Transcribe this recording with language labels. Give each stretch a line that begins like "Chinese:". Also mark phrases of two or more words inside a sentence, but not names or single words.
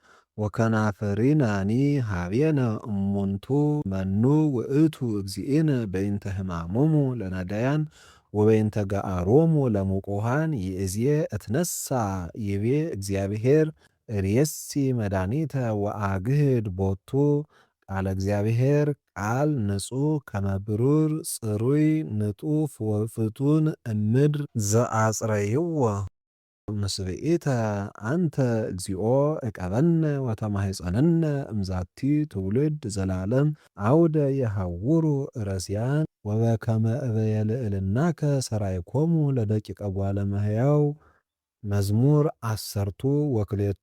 Geez: ወከናፍሪናኒ ኀቤነ እሙንቱ መኑ ውእቱ እግዚእነ በእንተ ሕማሞሙ ለነዳያን ወበእንተ ገአሮሙ ለምቁሃን ይእዜ እትነሣ ይቤ እግዚአብሔር ርእሲ መድኃኒተ ወአግህድ ቦቱ ቃለ እግዚአብሔር ቃል ንጹሕ ከመ ብሩር ጽሩይ ንጡፍ ወፍቱን እምድር ዘአጽረይዎ ምስብኢተ አንተ እግዚኦ ዕቀበነ ወተማሕፀነነ እምዛቲ ትውልድ ዘላለም አውደ የሐውሩ ረስያን ወበከመ እበየ ልዕልናከ ሠራይኮሙ ለደቂቀ ጓለ እመሕያው። መዝሙር አሰርቱ ወክልኤቱ